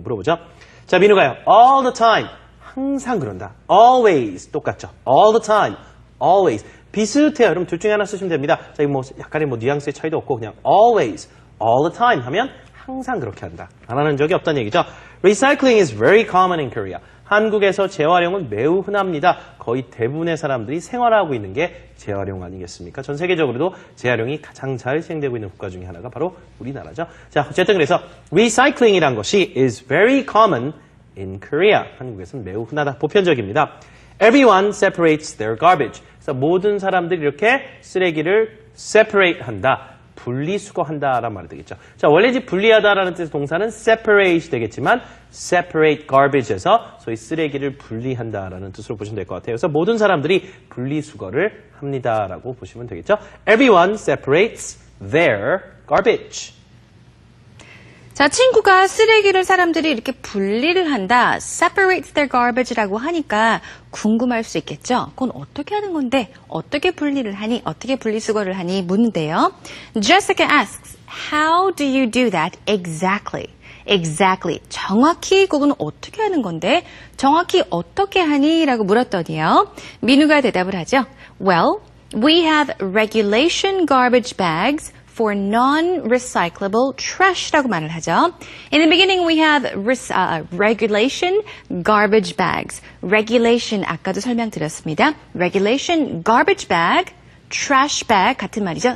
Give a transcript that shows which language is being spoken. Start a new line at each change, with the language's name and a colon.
Korean: 물어보죠. 자, 민우가요.
English: All the time.
Korean: 항상 그런다. Always. 똑같죠. All the time. Always. 비슷해요. 여러분 둘 중에 하나 쓰시면 됩니다. 자, 이거 뭐 약간의 뭐 뉘앙스의 차이도 없고 그냥
English: always, all the time
Korean: 하면 항상 그렇게 한다. 안 하는 적이 없다는 얘기죠.
English: Recycling is very common in Korea.
Korean: 한국에서 재활용은 매우 흔합니다. 거의 대부분의 사람들이 생활하고 있는 게 재활용 아니겠습니까? 전 세계적으로도 재활용이 가장 잘 시행되고 있는 국가 중에 하나가 바로 우리나라죠. 자, 어쨌든 그래서 recycling이란 것이
English: is very common in Korea.
Korean: 한국에서는 매우 흔하다. 보편적입니다.
English: Everyone separates their garbage.
Korean: 그래서 모든 사람들이 이렇게 쓰레기를 separate 한다. 분리수거한다라는 말이 되겠죠. 자, 원래 이제 분리하다라는 뜻의 동사는 separate 되겠지만 separate garbage에서 소위 쓰레기를 분리한다라는 뜻으로 보시면 될 것 같아요. 그래서 모든 사람들이 분리수거를 합니다라고 보시면 되겠죠.
English: Everyone separates their garbage.
Korean: 자, 친구가 쓰레기를 사람들이 이렇게 분리를 한다,
English: separate their garbage
Korean: 라고 하니까 궁금할 수 있겠죠? 그건 어떻게 하는 건데, 어떻게 분리를 하니, 어떻게 분리수거를 하니 묻는데요.
English: Jessica asks, how do you do that exactly? Exactly.
Korean: 정확히 그건 어떻게 하는 건데, 정확히 어떻게 하니? 라고 물었더니요. 민우가 대답을 하죠.
English: Well, we have regulation garbage bags for non-recyclable trash
Korean: 라고 말을 하죠.
English: In the beginning, we have regulation garbage bags.
Korean: Regulation 아까도 설명드렸습니다.
English: Regulation garbage bag, trash bag
Korean: 같은 말이죠.